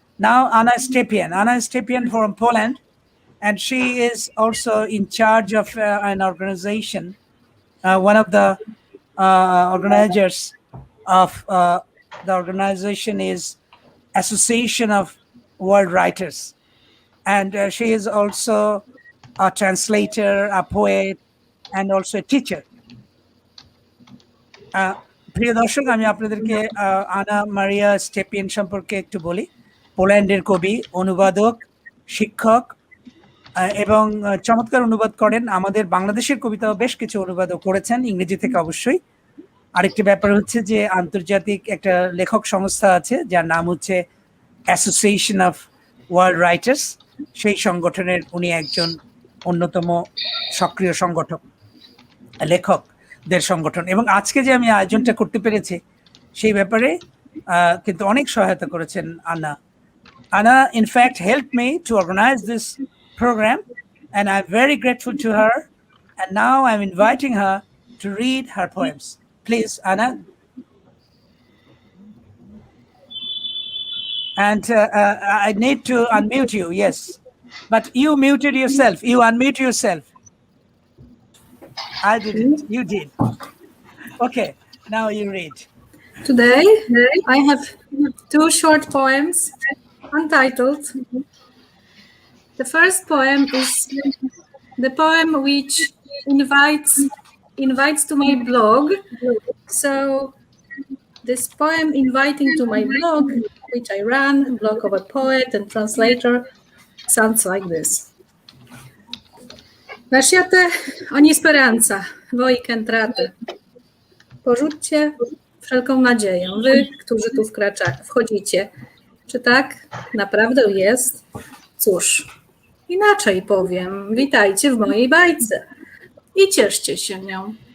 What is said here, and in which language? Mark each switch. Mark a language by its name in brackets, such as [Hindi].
[English] Now Anna Stepien from Poland. And she is also in charge of an organization, one of the organizers of the organization is Association of World Writers. And she is also a translator, a poet, and also a teacher. [Bangla] প্রিয় দর্শক, আমি আপনাদেরকে আনা মারিয়া স্টেপিয়েন সম্পর্কে একটু বলি। পোল্যান্ডের কবি, অনুবাদক, শিক্ষক, এবং চমৎকার অনুবাদ করেন। আমাদের বাংলাদেশের কবিতাও বেশ কিছু অনুবাদও করেছেন, ইংরেজি থেকে অবশ্যই। আরেকটি ব্যাপার হচ্ছে যে আন্তর্জাতিক একটা লেখক সংস্থা আছে যার নাম হচ্ছে অ্যাসোসিয়েশন অফ ওয়ার্ল্ড রাইটার্স। সেই সংগঠনের উনি একজন অন্যতম সক্রিয় সংগঠক, লেখকদের সংগঠন। এবং আজকে যে আমি আয়োজনটা করতে পেরেছি সেই ব্যাপারে কিন্তু অনেক সহায়তা করেছেন আনা। [English] Anna, in fact, helped me to organize this program, and I'm very grateful to her. And now I'm inviting her to read her poems. Please, Anna. And I need to unmute you, yes. But you muted yourself. You unmute yourself. I didn't. You did. Okay, now you read. Today, I have two short poems untitled. The first poem is the poem which invites to my blog. So this poem inviting to my blog, which I run, blog of a poet and translator, sounds like this. [Italian] Lasciate ogni speranza, voi che entrate. [Polish] Porzućcie wszelką nadzieję, wy, którzy tu wchodzicie. Czy tak naprawdę jest? Cóż, inaczej powiem, witajcie w mojej bajce i cieszcie się nią.